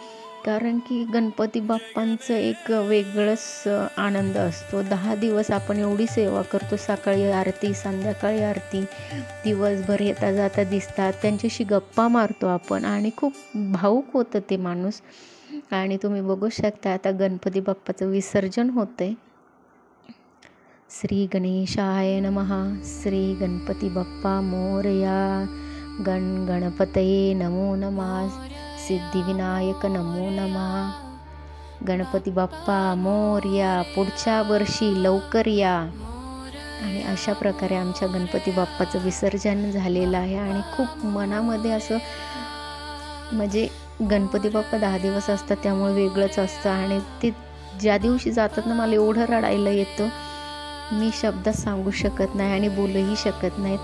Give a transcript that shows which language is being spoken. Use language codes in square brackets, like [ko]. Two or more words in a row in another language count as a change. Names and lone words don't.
[mr] कारण की गणपती बाप्पांचं एक वेगळंच आनंद असतो. 10 दिवस आपण एवढी सेवा करतो, सकाळी आरती, संध्याकाळी आरती, दिवसभर येता जाता दिसतात, त्यांच्याशी गप्पा मारतो आपण आणि खूप भावुक होतं ते माणूस. आणि तुम्ही बघू शकता आता गणपती बाप्पाचं विसर्जन होतं आहे. [sa] श्री गणेशाय नमः. [mr] श्री गणपती बाप्पा मोरया. [sa] गणपतये नमो नमः. सिद्धिविनायक नमो नमः. [mr] गणपती बाप्पा मोरया, पुढच्या वर्षी लवकर या. आणि अशा प्रकारे आमच्या गणपती बाप्पाचं विसर्जन झालेलं आहे. आणि खूप मनामध्ये असं, म्हणजे गणपती बाप्पा 10 दिवस असतात त्यामुळे वेगळंच असतं आणि ते ज्या दिवशी जातात ना मला एवढं रडायला येतं, मी शब्दात सांगू शकत नाही आणि बोलूही शकत नाही.